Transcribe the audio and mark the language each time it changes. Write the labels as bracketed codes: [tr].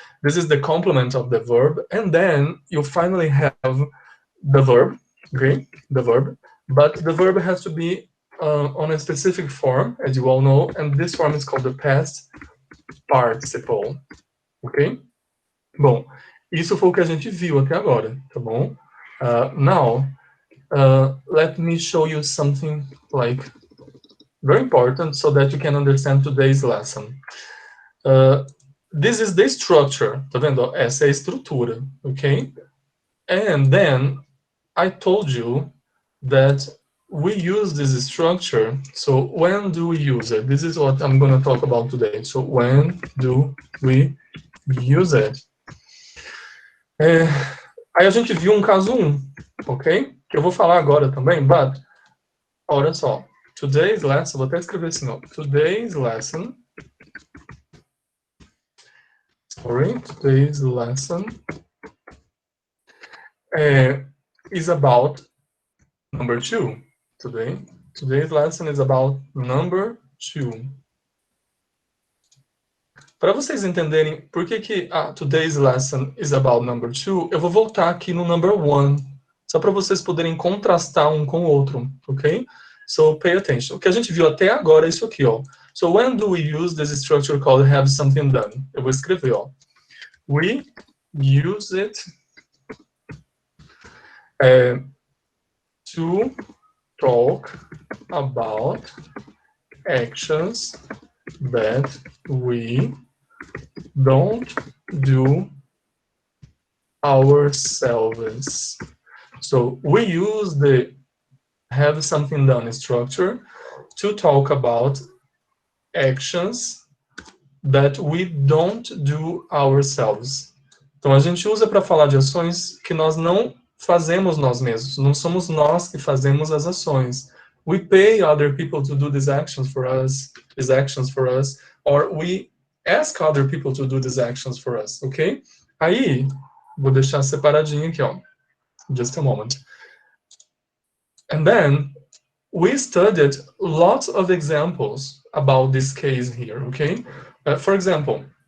[en] This is the complement of the verb. And then you finally have the verb, okay? The verb. But the verb has to be on a specific form, as you all know, and this form is called the past participle, ok? [pt] Bom, isso foi o que a gente viu até agora, tá bom? [en] Now, let me show you something like very important so that you can understand today's lesson. This is the structure, [pt] tá vendo? Essa é a estrutura, ok? [en] And then I told you that we use this structure. So when do we use it? This is what I'm going to talk about today. So when do we use it? [pt] Aí a gente viu um caso 1, ok? Que eu vou falar agora também, but olha só. Today's lesson, vou até escrever assim, ó. [en] Today's lesson. Sorry, today's lesson is about number 2. Today's lesson is about number 2. [pt] Para vocês entenderem por que [en] today's lesson is about number 2, [pt] eu vou voltar aqui no number 1, só para vocês poderem contrastar um com o outro, ok? [en] So pay attention. [pt] O que a gente viu até agora é isso aqui, ó. [en] So when do we use this structure called have something done? [pt] Eu vou escrever, ó. [en] We use it to talk about actions that we don't do ourselves. So we use the have something done structure to talk about actions that we don't do ourselves. [pt] Então a gente usa para falar de ações que nós não fazemos nós mesmos, não somos nós que fazemos as ações. [en] We pay other people to do these actions for us, or we ask other people to do these actions for us, ok? [pt] Aí, vou deixar separadinho aqui, ó. [en] Just a moment. And then, we studied lots of examples about this case here, okay? For example,